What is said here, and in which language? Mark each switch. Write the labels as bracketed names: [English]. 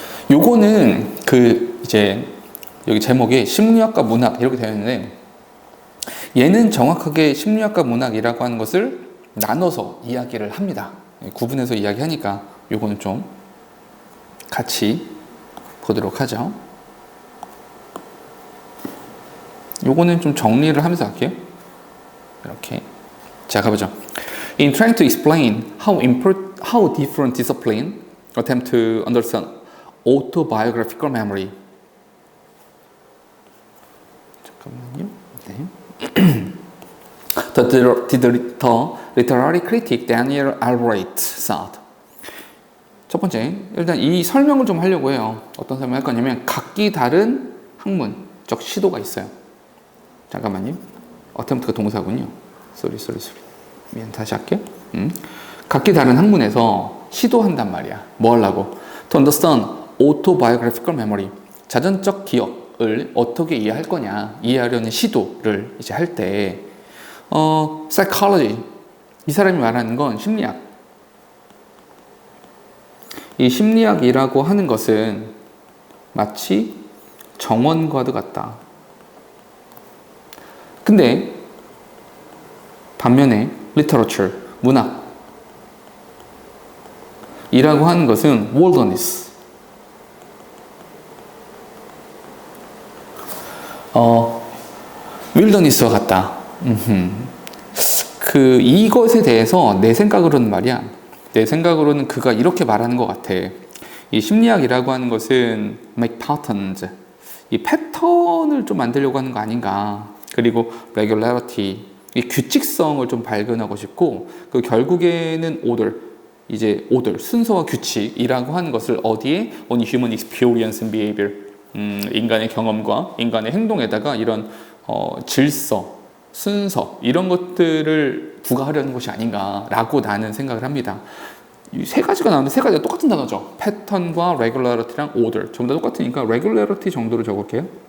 [Korean] 요거는 이제 여기 제목이 심리학과 문학 이렇게 되어 있는데, 얘는 정확하게 심리학과 문학이라고 하는 것을 나눠서 이야기를 합니다. 구분해서 이야기하니까 요거는 좀 같이 보도록 하죠. 요거는 좀 정리를 하면서 할게요. 이렇게. 자, 가보죠. [English] In trying to explain how different disciplines attempt to understand autobiographical memory. [Korean] 잠깐만요. 네. [English] The literary critic Daniel Albright said. [Korean] 첫 번째, 일단 이 설명을 좀 하려고 해요. 어떤 설명을 할 거냐면 각기 다른 학문적 시도가 있어요. 잠깐만요. attempt가 동사군요. sorry. 미안, 다시 할게요. 각기 다른 학문에서 시도한단 말이야. 뭐 하려고? [English] To understand autobiographical memory. [Korean] 자전적 기억을 어떻게 이해할 거냐, 이해하려는 시도를 이제 할 때, psychology. 이 사람이 말하는 건 심리학. 이 심리학이라고 하는 것은 마치 정원과도 같다. 근데 반면에 literature, 문학 이라고 하는 것은 wilderness, wilderness와 같다. 이것에 대해서 내 생각으로는 말이야. 내 생각으로는 그가 이렇게 말하는 것 같아. 이 심리학이라고 하는 것은 [English] make patterns. [Korean] 이 패턴을 좀 만들려고 하는 거 아닌가. 그리고 regularity. 이 규칙성을 좀 발견하고 싶고, 그 결국에는 order, 순서와 규칙이라고 하는 것을 어디에? [English] on human experience and behavior. [Korean] 인간의 경험과 인간의 행동에다가 이런 질서, 순서 이런 것들을 부과하려는 것이 아닌가라고 나는 생각을 합니다. 이 세 가지가 나오는데 세 가지가 똑같은 단어죠. 패턴과 regularity랑 order 전부 다 똑같으니까 regularity 정도로 적을게요.